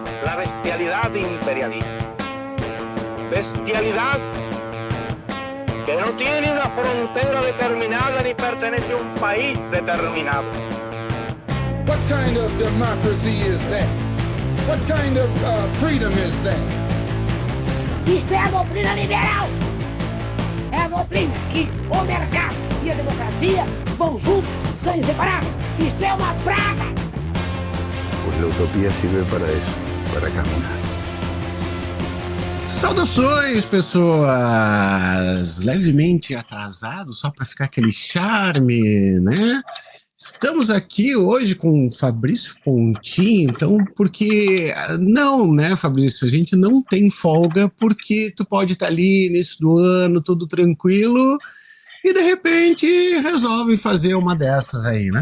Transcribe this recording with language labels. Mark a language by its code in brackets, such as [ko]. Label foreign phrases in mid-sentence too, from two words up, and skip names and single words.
[es] la bestialidad imperialista. Bestialidad que no tiene una frontera determinada ni pertenece a un país determinado. [en] What kind of democracy is that? What kind of freedom is that? [pt] Isto é a doutrina liberal. É a doutrina que o mercado e a democracia vão juntos, são inseparáveis. Isto é uma praga. [es] Pues la utopía sirve para eso, para caminar. [pt] Saudações, pessoas! Levemente atrasados, só para ficar aquele charme, né? Estamos aqui hoje com o Fabrício Pontin, então, porque... Não, né, Fabrício? A gente não tem folga porque tu pode estar ali início do ano, tudo tranquilo, e de repente resolve fazer uma dessas aí, né?